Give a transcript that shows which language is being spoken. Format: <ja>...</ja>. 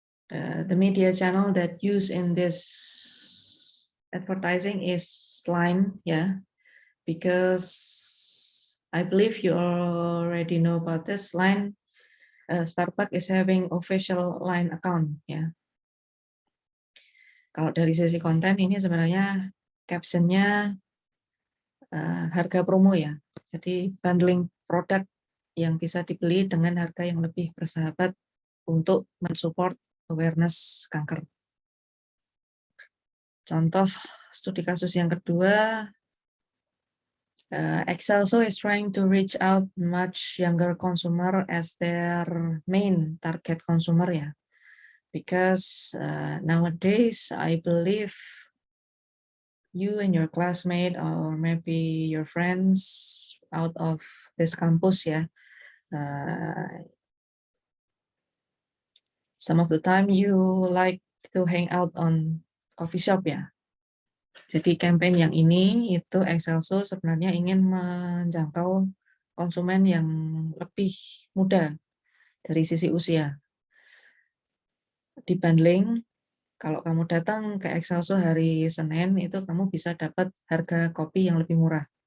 <en>The media channel that use in this advertising is Line ya, because I believe you already know about this. Line, Starbucks is having official Line account ya.</en> <id>Kalau dari sisi konten ini sebenarnya captionnya harga promo ya. Jadi bundling produk yang bisa dibeli dengan harga yang lebih bersahabat untuk mensupport awareness kanker. Contoh studi kasus yang kedua,</id> <en>Excelso is trying to reach out much younger consumer as their main target consumer ya. Because nowadays I believe you and your classmate or maybe your friends out of this campus ya, some of the time you like to hang out on coffee shop ya.</en> <id>Jadi campaign yang ini itu Excelso sebenarnya ingin menjangkau konsumen yang lebih muda dari sisi usia. Di bundling, kalau kamu datang ke Excelso hari Senin itu kamu bisa dapat harga kopi yang lebih murah.</id>